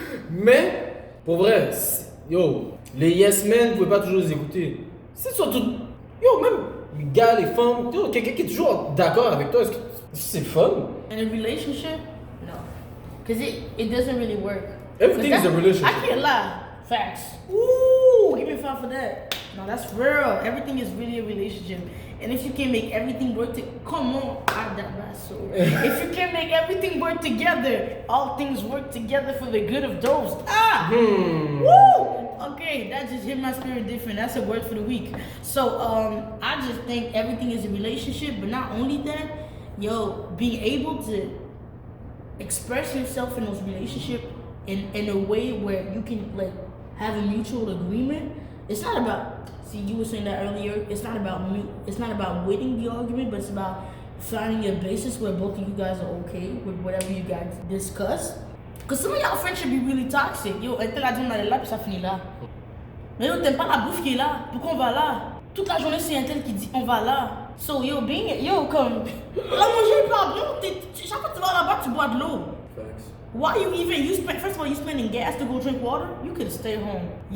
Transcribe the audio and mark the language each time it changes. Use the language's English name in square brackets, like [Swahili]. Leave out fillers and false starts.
[French] Mais, pour vrai, yo, les yes men, vous pouvez pas toujours les écouter. C'est surtout. Yo, même les gars, les femmes, yo, quelqu'un qui est toujours d'accord avec toi, est-ce que c'est fun? [English] In a relationship? No. Because it doesn't really work. Everything 'Cause is a relationship. I can't lie. Facts. Ooh, give me five for that. No, that's real. Everything is really a relationship. And if you can make everything work come on, I digress. So if you can make everything work together, all things work together for the good of those. Woo! Okay, that just hit my spirit different. That's a word for the week. So I just think everything is a relationship, but not only that, yo, being able to express yourself in those relationships in a way where you can like have a mutual agreement. It's not about, see, you were saying that earlier, it's not about winning the argument, but it's about finding a basis where both of you guys are okay with whatever you guys discuss. Because some of y'all friendship be really toxic. [French] Yo, elle te l'a dit, on allait là, puis ça finit là. Mais yo, t'aimes pas la bouffe qui est là. Pourquoi on va là? Toute la journée, c'est un tel qui dit, on va là. So, yo, comme, la manger est pas bon. Chaque fois que tu vas là-bas, tu bois de l'eau. [English] Facts. Why first of all, you spending gas to go drink water? You could have stayed home.